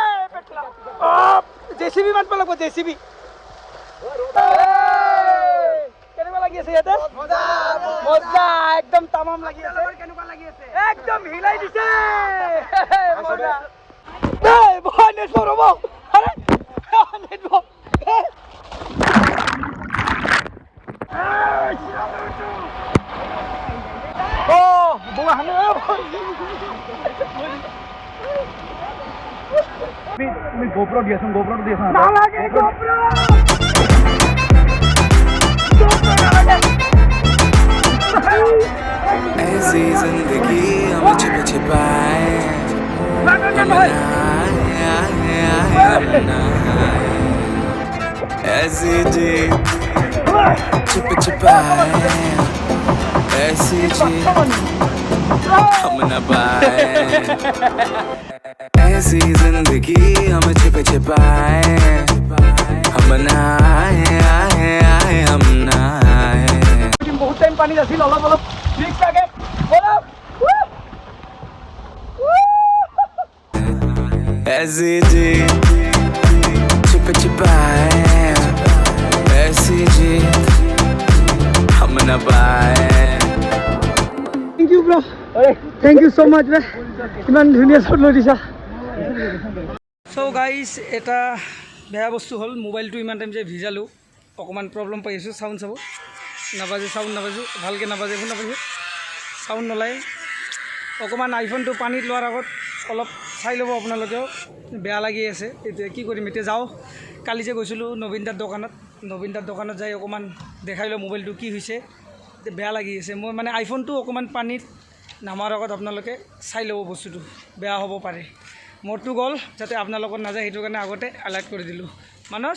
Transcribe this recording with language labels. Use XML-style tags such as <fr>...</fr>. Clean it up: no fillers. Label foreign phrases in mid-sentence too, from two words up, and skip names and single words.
<as>জেচিবি মাতিব লাগিব জেচিবি কেনেকুৱা লাগি আছে ইয়াতে মজা একদম তামাম লাগি আছে কেনেকুৱা লাগি আছে একদম হিলাই দিছে মজা নেটৱৰ্ক ৰ'ব আৰে নেটৱৰ্ক GoPro দিয়াচোন GoPro দিয়াচোন</as> <hi>ऐसी जिंदगी हम छिप छिपाए हम नहाए हम नहाए ऐसी जी छिप छिपाए ऐसी जी हम न पाए ऐसी जिंदगी हम छिप छिपाए हम नहाए हम नहाए</hi> <as>বহুত টাইম পানীত আছিল অলপ অলপ ৰিক্স লাগে</as> <hi>ऐसी जी छिप छिपाए ऐसी जी हम न पाए</hi> <en>thank you bro thank you so much</en> <as>বে ইমান ধুনীয়া শ্বট লৈ দিছা</as> <en>so guys</en> <as>এটা বেয়া বস্তু হ'ল মোবাইলটো ইমান টাইম যে ভিজালোঁ অকণমান প্ৰব্লেম পাই আছোঁ চাউণ্ড চাব নাবাজে চাউণ্ড নাবাজে ভালকৈ নাবাজে শুনা পাইছোঁ চাউণ্ড নোলায় অকণমান আইফোনটো পানীত লোৱাৰ আগত অলপ চাই ল'ব আপোনালোকেও বেয়া লাগি আছে এতিয়া কি কৰিম এতিয়া যাওঁ কালি যে গৈছিলোঁ নবীন দাৰ দোকানত যাই অকণমান দেখাই লওঁ মোবাইলটো কি হৈছে বেয়া লাগি আছে মই মানে আইফোনটো অকণমান পানীত নামাৰ আগত আপোনালোকে চাই ল'ব বস্তুটো বেয়া হ'ব পাৰে মোৰটো গ'ল যাতে আপোনালোকৰ নাযায় সেইটো কাৰণে আগতে এলাৰ্ট কৰি দিলোঁ মানস</as>